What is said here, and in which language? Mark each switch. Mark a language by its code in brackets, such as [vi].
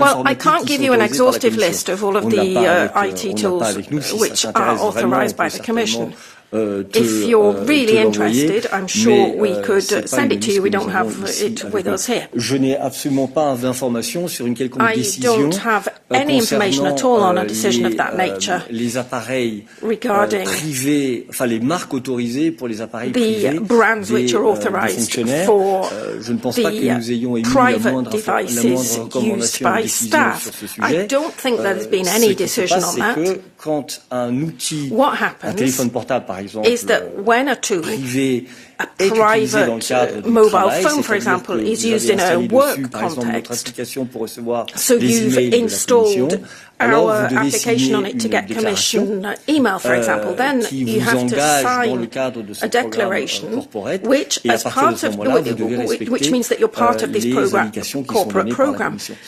[en] well, I can't give you an exhaustive list of all of the IT tools which are authorized by the Commission. If you're really interested, I'm sure we could send it to you. We don't have it with us here. [fr] Je n'ai absolument pas d'informations sur une quelconque décision. [en] I don't have any information at all on a decision of that nature [fr] les appareils [en] regarding [fr] privés, enfin les marques autorisées pour les appareils privés [en] the brands which are authorized for [fr] je ne pense pas que nous ayons émis la moindre recommandation de décision sur ce sujet. [en] I don't think there's been any decision on that. [fr] Que quand un outil, un téléphone portable par exemple, [en] is that when a tool, a private mobile phone, for example, is used in a work context, so you've installed our application on it to get Commission email, for example, then you have to sign a declaration which, as part of, which means that you're part of this program, corporate program.